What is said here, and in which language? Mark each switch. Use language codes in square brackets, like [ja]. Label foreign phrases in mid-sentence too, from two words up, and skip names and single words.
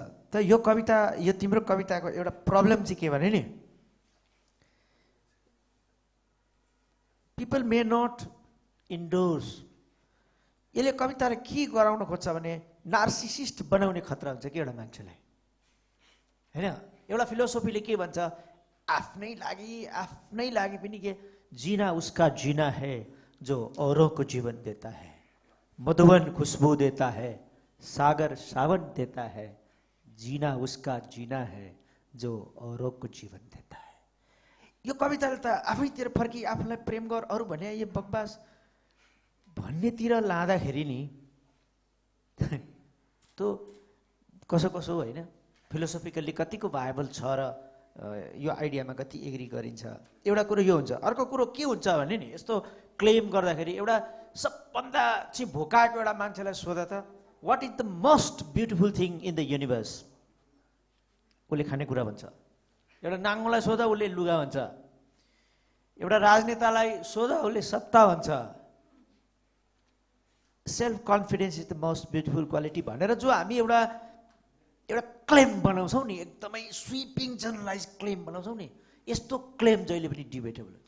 [ne] त यो कविता, यो तिम्रो कविताको एउटा प्रब्लम चाहिँ के भने नि, [en] people may not endorse. [ne] यसले कविताले के गराउन खोज्छ भने नार्सिसिस्ट बनाउने खतरा हुन्छ कि एउटा मान्छेलाई होइन. एउटा फिलोसोफीले के भन्छ, आफ्नै लागि पनि [hi] के जीना उसका जीना है जो औरों को जीवन देता है, मधुबन खुशबू देता है, सागर सावन देता है, जीना उसका जीना है जो औरों को जीवन देता है. [ne] यो कविताले त आफैतिर फर्की आफूलाई प्रेम गर अरू भने यो बकवास भन्नेतिर लाँदाखेरि नि त कसो कसो होइन. फिलोसोफिकल्ली कतिको भायबल छ र यो आइडियामा कति एग्री गरिन्छ. एउटा कुरो यो हुन्छ. अर्को कुरो के हुन्छ भने नि, यस्तो क्लेम गर्दाखेरि एउटा सबभन्दा चाहिँ भोकाएको एउटा मान्छेलाई सोध त [en] what is the most beautiful thing in the universe, [ne] उसले खानेकुरा भन्छ. एउटा नाङ्गोलाई सोध उसले लुगा भन्छ. एउटा राजनेतालाई सोध उसले सत्ता भन्छ. [en] self confidence is the most beautiful quality [ne] भनेर जो हामी एउटा क्लेम बनाउँछौँ नि, एकदमै [en] sweeping generalize [ne] क्लेम बनाउँछौँ नि, यस्तो क्लेम जहिले पनि डिबेटेबल हुन्छ.